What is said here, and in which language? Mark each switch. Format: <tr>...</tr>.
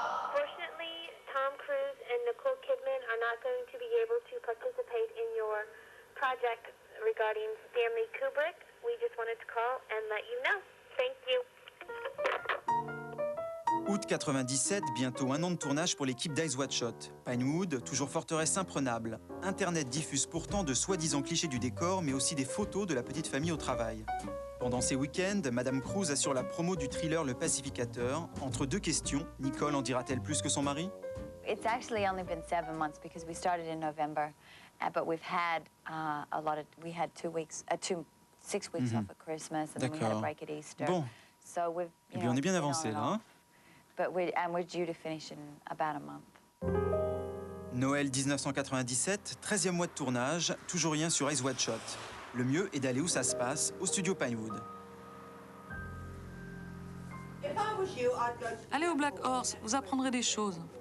<en>Fortunately, Tom Cruise and Nicole Kidman are not going to be able to participate in your project regarding Stanley Kubrick. We just wanted to call and let you know. Thank you.</en> <fr>Août 97, bientôt un an de tournage pour l'équipe d'Eyes Wide Shut. Pinewood, toujours forteresse imprenable. Internet diffuse pourtant de soi-disant clichés du décor, mais aussi des photos de la petite famille au travail. Pendant ces week-ends, Madame Cruise assure la promo du thriller Le Pacificateur. Entre deux questions, Nicole en dira-t-elle plus que son mari?</fr> <en>It's actually only been 7 months because we started in November, but we've had a lot of. We had 6 weeks off at Christmas, and then we had a break at Easter.</en> <fr>Bon.</fr> <en>So we've.</en> <fr>Eh bien, on est bien avancé là, hein?</fr> <en>But we're due to finish in about a month.</en> <fr>Noël 1997, 13e mois de tournage, toujours rien sur Eyes Wide Shut. Le mieux est d'aller où ça se passe, au studio Pinewood. Allez au Black Horse, vous apprendrez des choses.</fr>